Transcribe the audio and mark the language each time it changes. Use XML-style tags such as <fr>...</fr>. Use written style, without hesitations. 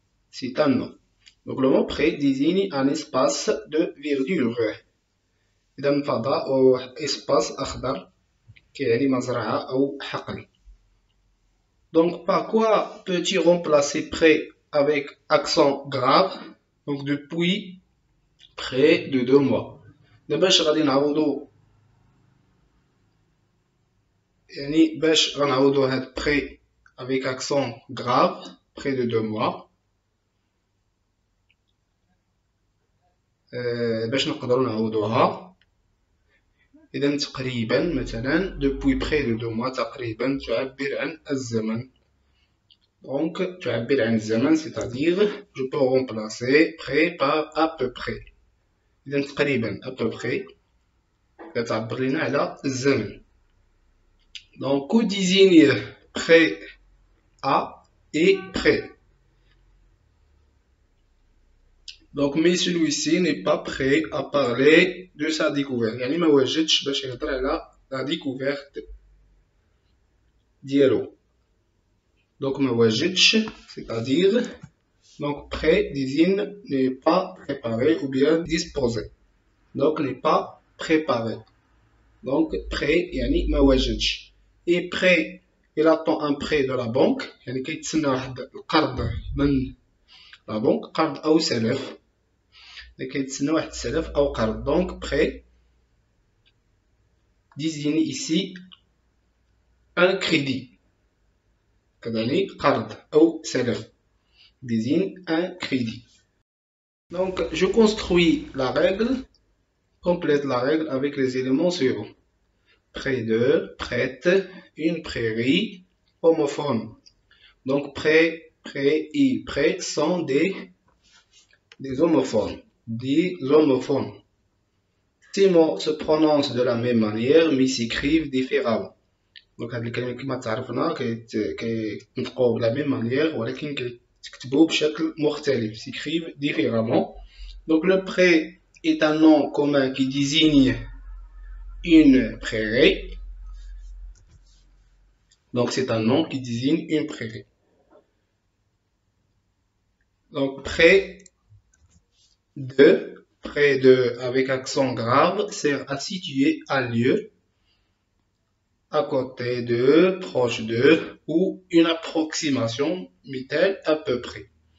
<fr>C'est un nom. Donc le mot pré désigne un espace de verdure.</fr> <ar>إذا فضاء أو espace أخضر كيعني مزرعة أو حقل.</ar> <fr>Donc par quoi peux-tu remplacer pré avec accent grave? Donc depuis près de 2 mois.</fr> <ar>دابا اش غادي نعوضو يعني باش غنعوضو هاد</ar> <fr>près avec accent grave près de 2 mois</fr> <ar>باش نقدروا نعوضوها. إذا تقريبا مثلا</ar> <fr>depuis près de 2 mois</fr> <ar>تقريبا تعبر عن الزمن.</ar> <fr>Donc</fr> <ar>تعبر عن الزمن</ar> <fr>c'est-à-dire je peux remplacer près par à peu près.</fr> <ar>إذا تقريبا</ar> <fr>à peu près</fr> <ar>كتعبر لنا على الزمن.</ar> <fr>Donc que désigne près à et près. Donc mais celui-ci n'est pas prêt à parler de sa découverte.</fr> <ar>يعني ما واجدش باش يهضر على la découverte ديالو.</ar> <fr>Donc</fr> <ar>ما واجدش</ar> <fr>c'est-à-dire donc prêt désigne n'est pas préparé ou bien disposé. Donc n'est pas préparé.</fr> <ar>Donc prêt يعني ما واجدش.</ar> <fr>Et prêt il attend un prêt de la banque</fr> <ar>يعني كيتسنى واحد القرض من la banque قرض أو سلف. كيتسنى واحد السلف أو قرض.</ar> <fr>Donc prêt désigne ici un crédit.</fr> <ar>كذلك قرض أو سلف</ar> <fr>désigne un crédit. Donc je construis la règle, complète la règle avec les éléments suivants. Près de, prête, une prairie, homophone. Donc près, près et près sont des homophones. Des homophones. Ces mots se prononcent de la même manière mais s'écrivent différemment.</fr> <ar>Donc هاد الكلمة كما تعرفنا كيتنطقوا بلا</ar> <fr>même manière</fr> <ar>ولكن كيتكتبوا بشكل مختلف.</ar> <fr>s'écrivent différemment. Donc le pré est un nom commun qui désigne une prairie. Donc c'est un nom qui désigne une prairie. Donc près de avec accent grave sert à situer un lieu, à côté de, proche de ou une approximation, mais-elle à peu près.</fr>